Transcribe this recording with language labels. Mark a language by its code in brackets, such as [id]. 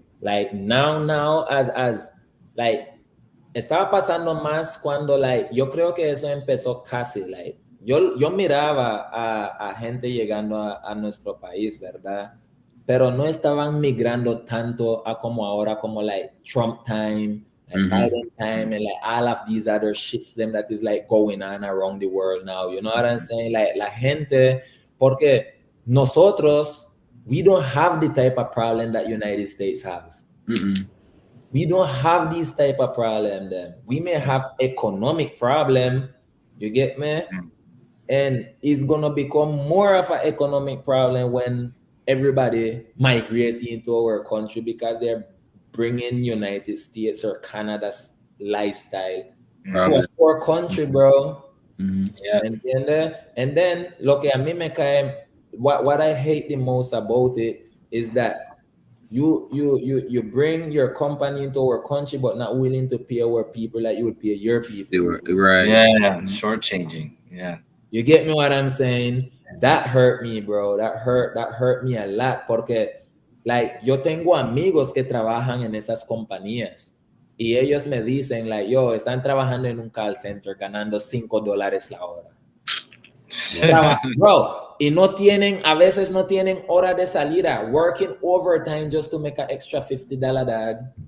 [es] Like, now, as, like, estaba pasando más cuando, like, yo creo que eso empezó casi, like, yo miraba a gente llegando a nuestro país, ¿verdad? Pero no estaban migrando tanto a como ahora, como, [en] like, Trump time, like Biden time, and like all of these other shits them that is like going on around the world now. You know what I'm saying? Like, [es] la gente, porque nosotros, [en] we don't have the type of problem that United States have. We don't have these type of problem then. We may have economic problem, you get me? And it's gonna become more of an economic problem when everybody migrate into our country because they're bringing United States or Canada's lifestyle to a poor country, bro. Yeah. And then [es] lo que a mí me cae, [en] what I hate the most about it is that you bring your company into our country but not willing to pay our people like you would pay your people. Right. Yeah, shortchanging. Yeah. You get me what I'm saying? That hurt me, bro. That hurt me a lot [es] porque, like, yo tengo amigos que trabajan en esas compañías y ellos me dicen, like, yo, están trabajando en un call center ganando $5 la hora. [en] Bro, [es] y a veces no tienen hora de salida, [en] working overtime just to make an extra $50, dog.